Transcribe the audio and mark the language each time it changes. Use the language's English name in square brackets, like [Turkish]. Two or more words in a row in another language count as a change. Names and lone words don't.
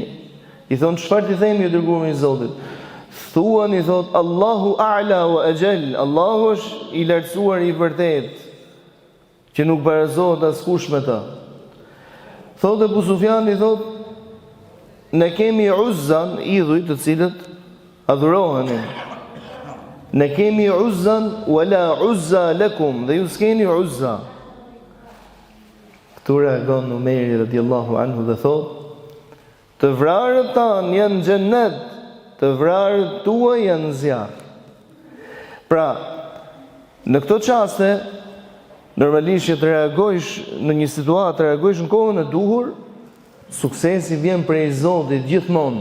[Albanian] I thon çfarë ti themi, i dërguari i Zotit? Thuani, thot Allahu [Arabic] أعلى وأجل, [Albanian] Allahu është i lartësuar i vërtet, që nuk barazohet askush me ta. Thot Abu Sufjani, thot ne kemi Uzzan, idhuj të cilët adhurohenin. Ne kemi Uzzan [Arabic] ولا عزى لكم, [Albanian] dhe ju s'keni Uzza. Këtu reagon Umeri [Arabic] رضي الله عنه [Albanian] dhe thot, të vrarët tanë janë xhennet, të vrarët tua janë zjarr. Pra, në këto qaste, normalisht që të reagojsh në një situatë, të reagojsh në kohën e duhur, suksesi vjen prej Zotit gjithmonë.